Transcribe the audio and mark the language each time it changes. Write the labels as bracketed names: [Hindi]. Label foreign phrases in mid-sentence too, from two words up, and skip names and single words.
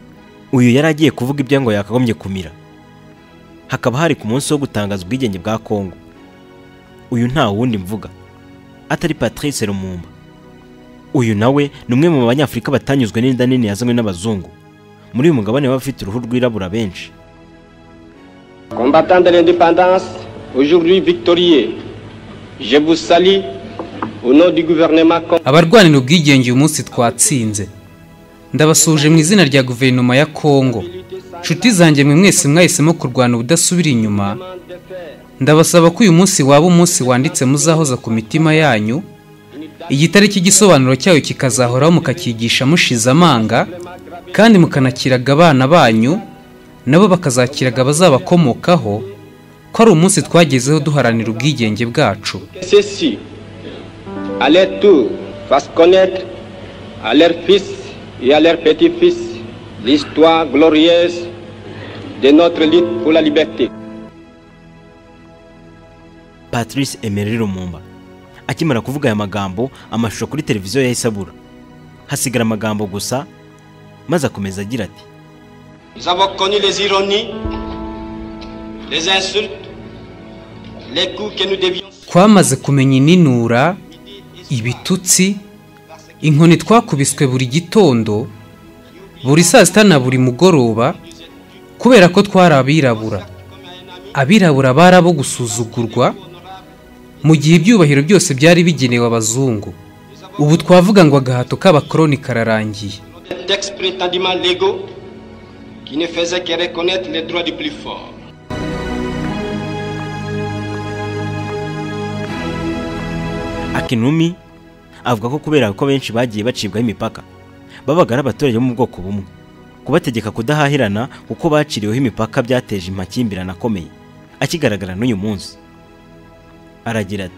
[Kinyarwanda] Uyu yari agiye kuvuga ibyo ngo yakagombye kumira. Hakaba hari ku munsi wo gutangaza ubwigenge bwa Kongo. Uyu nta wundi mvuga atari Patrice Lumumba. Uyu nawe ni umwe mu banyafurika batanyuzwe n'inda nini yazanywe n'abazungu muri uyu mugabane w'abafite uruhu rwirabura benshi. [French] Combattants de l'indépendance, aujourd'hui victorieux, je vous salue au nom du gouvernement. [Kinyarwanda] Abarwanira ubwigenge uyu munsi twatsinze. Ndabasuje mu izina rya guverinoma ya Kongo. Nshuti zanjye mwe mwese mwahisemo kurwana ubudasubira inyuma. Ndabasaba ko uyu munsi waba umunsi wanditse muzahoza ku mitima yanyu. Igitari cy'igisobanuro cyayo kikazahoraho mukakigisha mushize amanga, kandi mukanakiraga abana banyu nabo bakazakiraga bazabakomokaho ko ari umunsi twagezeho duharanira ubwigenge bwacu. [French] Ceci à leur tour fasse connaître à leurs fils et à leurs petits-fils l'histoire glorieuse de notre lutte pour la liberté. [Kinyarwanda] Patrice Emery Lumumba akimara kuvuga aya magambo, amashusho kuri televiziyo yahise abura, hasigara amagambo gusa, maze akomeza agira ati: [French] Nous avons connu les ironies, les insultes, les coups que nous devions. [Kinyarwanda] Twamaze kumenya ininura, ibitutsi, inkoni twakubiswe buri gitondo, buri saa sita na buri mugoroba, kubera ko twari abirabura. Abirabura barabo gusuzugurwa mu gihe ibyubahiro byose byari bigenewe abazungu. Ubu twavuga ngo agahato k'abakoloni kararangiye. [French] Textes prétendument légaux qui ne faisaient que reconnaître les droits du plus fort. [Kinyarwanda] Akinumi avuga ko kubera ko benshi bagiye bacibwaho imipaka babaga ari abaturage bo mu bwoko bumwe, kubategeka kudahahirana kuko baciriweho imipaka byateje amakimbirane akomeye akigaragara n'uyu munsi. Aragira ati,